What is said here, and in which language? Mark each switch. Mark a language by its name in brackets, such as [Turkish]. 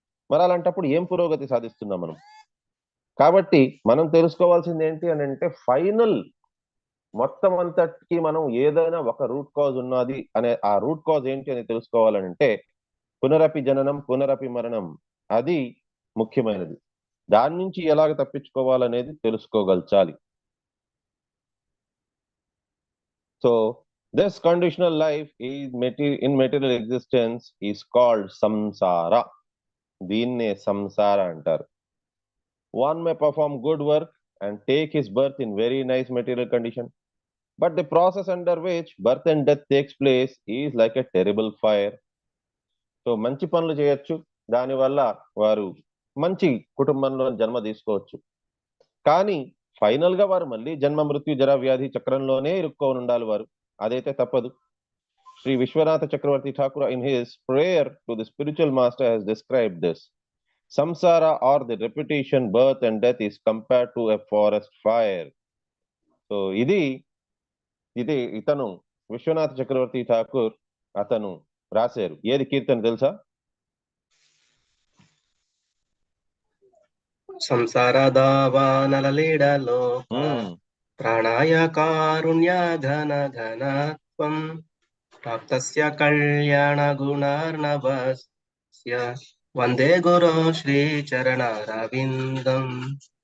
[Telugu] మరి అలాంటప్పుడు ఏం పురోగతి సాధిస్తున్నాం మనం? కాబట్టి మనం తెలుసుకోవాల్సింది ఏంటి అని అంటే, ఫైనల్ మొత్తం అంతటికి మనం ఏదైనా ఒక రూట్ కాజ్ ఉన్నది అనే ఆ రూట్ కాజ్ ఏంటి అని తెలుసుకోవాలంటే, పునరపి జననం పునరపి మరణం, అది ముఖ్యమైనది. దాని నుంచి ఎలాగ తప్పించుకోవాలనేది తెలుసుకోగలచాలి. [English] So this conditional life in material existence is called samsara. [Telugu] దీన్నే సంసార అంటారు. [English] One may perform good work and take his birth in very nice material condition, but the process under which birth and death takes place is like a terrible fire. [Telugu] So మంచి పనులు చేయొచ్చు, దానివల్ల వారు మంచి కుటుంబంలో జన్మ తీసుకోవచ్చు. కానీ ఫైనల్ గా వారు మళ్ళీ జన్మ మృత్యు జర వ్యాధి చక్రంలోనే ఇరుక్కొని ఉండాలి వారు. అదైతే తప్పదు. [English] Shri Vishwanatha Chakravarti Thakur in his prayer to the spiritual master has described this. Samsara or the repetition, birth and death is compared to a forest fire. [Telugu] So ఇది ఇతను విశ్వనాథ చక్రవర్తి ఠాకూర్ అతను రాశారు. ఏది కీర్తన తెలుసా? [Sanskrit] సంసారదావానలలీడలోక ప్రాణాయ కారుణ్య ఘన ఘనత్వం ప్రాప్తస్య కళ్యాణ గుణార్ణవస్య వందే గురో శ్రీ చరణారవిందం.